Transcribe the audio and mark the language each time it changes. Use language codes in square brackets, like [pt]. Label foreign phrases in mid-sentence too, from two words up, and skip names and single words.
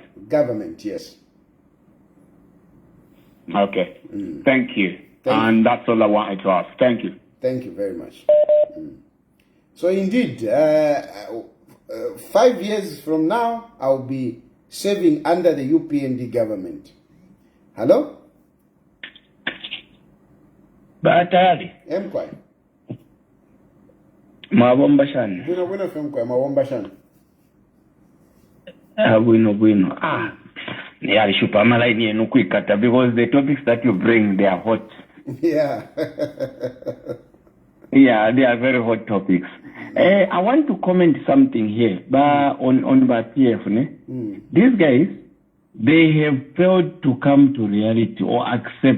[en] Government, yes. Okay. Thank you. And that's all I wanted to ask. Thank you. Thank you very much. So indeed, 5 years from now, I'll be serving under the UPND government. Hello? [bem] Tayali. Mkwai. Mawomba shani. Bueno femkwai, mawomba shani. [en] Bueno. Yeah, Shupamala no quick because the topics that you bring, they are hot. Yeah. Yeah, they are very hot topics. I want to comment something here on PF. These guys, they have failed to come to reality or accept.